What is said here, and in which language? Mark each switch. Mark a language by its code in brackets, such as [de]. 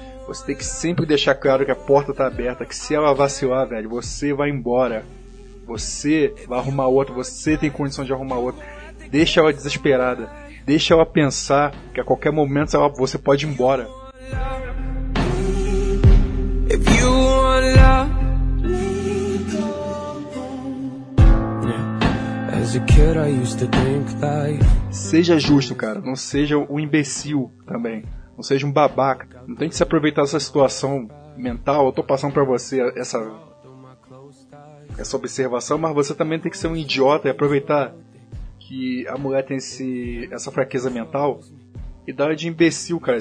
[pt] Você tem que sempre deixar claro que a porta tá aberta, que se ela vacilar, velho, você vai embora. Você vai arrumar outra, você tem condição de arrumar outra. Deixa ela desesperada. Deixa ela pensar que a qualquer momento você pode ir embora. [en] If you want love, as a kid I used to think like... [pt] Seja justo, cara. Não seja um imbecil também. Não seja um babaca. Não tem que se aproveitar dessa situação mental. Eu tô passando pra você essa observação, mas você também tem que ser um idiota e aproveitar que a mulher tem essa fraqueza mental e dar de imbecil, cara.